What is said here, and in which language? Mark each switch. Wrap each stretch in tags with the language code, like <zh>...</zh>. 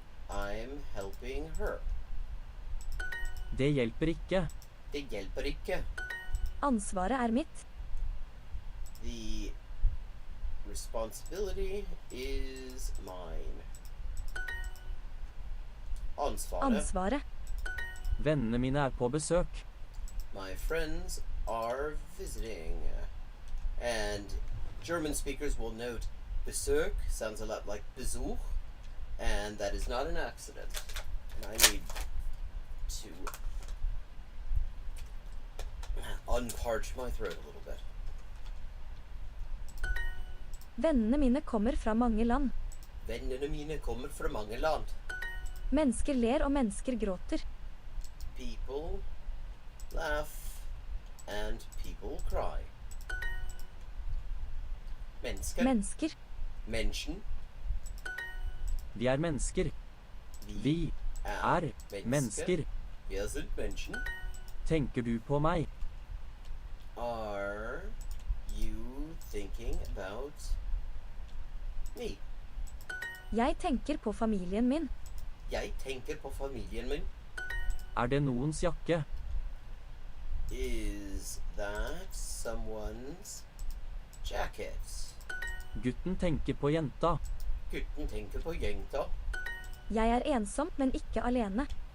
<en>I'm helping her.</en> <no>Det hjelper ikke. Det hjelper ikke. Ansvaret er mitt.</no> <en>The responsibility is mine.</en> <no>Ansvaret. Vennene mine er på besøk.</no> <en>My friends are visiting. And German speakers will note Besök sounds a lot like Besuch, and that is not an accident. And I need to unparch my throat a little bit.</en> <no>Vennene mine kommer fra mange land. Vennene mine kommer fra mange land. Mennesker ler og mennesker gråter.</no> <en>People laugh and people cry.</en> <no>Mennesker.</no> <de>Menschen.</de> <no>Vi er mennesker. Vi er mennesker.</no> <de>Wir sind Menschen.</de> <no>Tenker du på meg?</no> <en>Are you thinking about me?</en> <no>Jeg tenker på familien min. Jeg tenker på familien min. Er det noens jakke?</no> <en>Is that someone's jacket?</en> <no>Gutten tenker på jenta. Gutten tenker på jenta. Jeg er ensom, men ikke alene.</no>